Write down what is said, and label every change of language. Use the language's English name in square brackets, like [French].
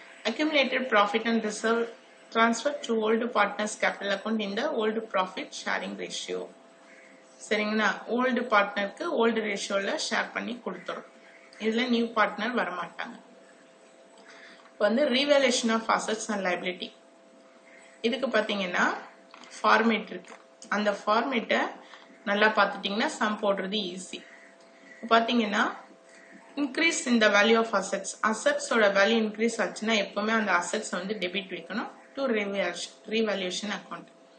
[English] Accumulated profit and reserve transfer to old partners capital account in the old profit sharing ratio. [Tamil] சரிங்களா? old partnerக்கு old ratioல share பண்ணி கொடுத்துரும். இதுல new partner வர மாட்டாங்க. இப்போ வந்து [English] revaluation of assets and liability. [Tamil] இதுக்கு பாத்தீங்கன்னா ஃபார்மேட் இருக்கு. அந்த ஃபார்மேட்டை நல்லா பார்த்துட்டீங்கன்னா சம் போடுறது ஈஸி. பாத்தீங்கன்னா இன்க்ரீஸ் இந்த [English] value of assets, [Tamil] அசெட்ஸோட value increase ஆச்சுன்னா எப்பவுமே அந்த அசெட்ஸ் வந்து டெபிட் வைக்கணும் [English] To revaluation account.